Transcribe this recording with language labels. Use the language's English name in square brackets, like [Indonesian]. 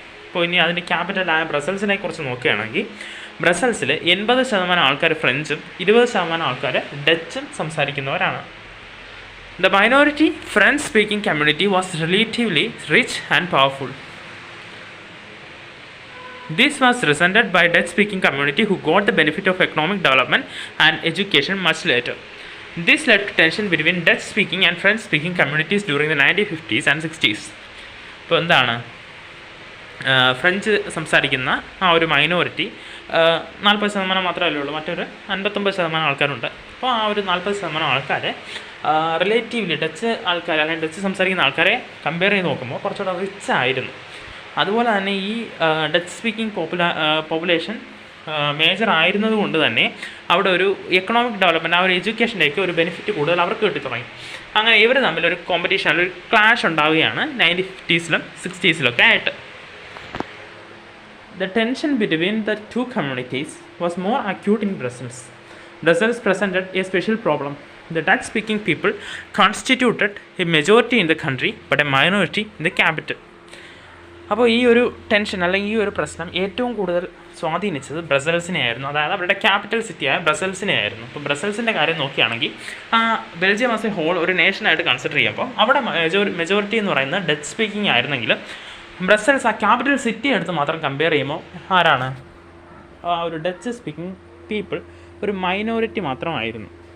[Malayalam] അപ്പോൾ ഇനി അതിൻ്റെ ക്യാപിറ്റലായ ബ്രസൽസിനെ കുറിച്ച് നോക്കുകയാണെങ്കിൽ ബ്രസൽസിൽ 80% ആൾക്കാർ ഫ്രഞ്ചും 20% ആൾക്കാർ ഡച്ചും സംസാരിക്കുന്നവരാണ്. [English] The minority French speaking community was relatively rich and powerful. This was resented by Dutch-speaking community who got the benefit of economic development and education much later. This led to tension between Dutch-speaking and French-speaking communities during the 1950s and 60s. [Malayalam] ഇപ്പോൾ എന്താണ് French സംസാരിക്കുന്ന ആ ഒരു minority 40% മാത്രമല്ലേ ഉള്ളൂ, മറ്റൊരു 59% ആൾക്കാരുണ്ട്. അപ്പോൾ ആ ഒരു 40% ആൾക്കാരെ റിലേറ്റീവ്ലി ഡച്ച് ആൾക്കാർ അല്ലെങ്കിൽ ഡച്ച് സംസാരിക്കുന്ന ആൾക്കാരെ കമ്പയർ ചെയ്ത് നോക്കുമ്പോൾ കുറച്ചുകൂടെ റിച്ച് ആയിരുന്നു. അതുപോലെ തന്നെ ഈ ഡച്ച് സ്പീക്കിംഗ് പോപ്പുലേഷൻ മേജർ ആയിരുന്നത് കൊണ്ട് തന്നെ അവിടെ ഒരു എക്കണോമിക് ഡെവലപ്മെൻറ്റ് ആ ഒരു എഡ്യൂക്കേഷൻ്റെയൊക്കെ ഒരു ബെനിഫിറ്റ് കൂടുതൽ അവർക്ക് കിട്ടി തുടങ്ങി. അങ്ങനെ ഇവർ തമ്മിലൊരു കോമ്പറ്റീഷൻ, ഒരു ക്ലാഷ് ഉണ്ടാവുകയാണ് 1950s 60s ആയിട്ട്. [English] The tension between the two communities was more acute in Brussels. Brussels presented a special problem. The Dutch-speaking people constituted a majority in the country but a minority in the capital. [Malayalam] അപ്പോൾ ഈ ഒരു tension അല്ലെങ്കിൽ ഈ ഒരു പ്രശ്നം ഏറ്റവും കൂടുതൽ സ്വാധീനിച്ചത് ബ്രസൽസിനെ ആയിരുന്നു. അതായത് അവരുടെ ക്യാപിറ്റൽ സിറ്റിയായ ബ്രസൽസിനെ ആയിരുന്നു. ഇപ്പോൾ ബ്രസൽസിൻ്റെ കാര്യം നോക്കുകയാണെങ്കിൽ ബെൽജിയം ആസ് എ ഹോൾ ഒരു നേഷനായിട്ട് കൺസിഡർ ചെയ്യുമ്പോൾ അവിടെ മെജോറിറ്റി എന്ന് പറയുന്നത് ഡച്ച് സ്പീക്കിംഗ് ആയിരുന്നെങ്കിൽ ബ്രസൽസ് ആ ക്യാപിറ്റൽ സിറ്റി എടുത്ത് മാത്രം കമ്പയർ ചെയ്യുമ്പോൾ ആരാണ് ഒരു ഡച്ച് സ്പീക്കിംഗ് പീപ്പിൾ ഒരു മൈനോറിറ്റി മാത്രമായിരുന്നു.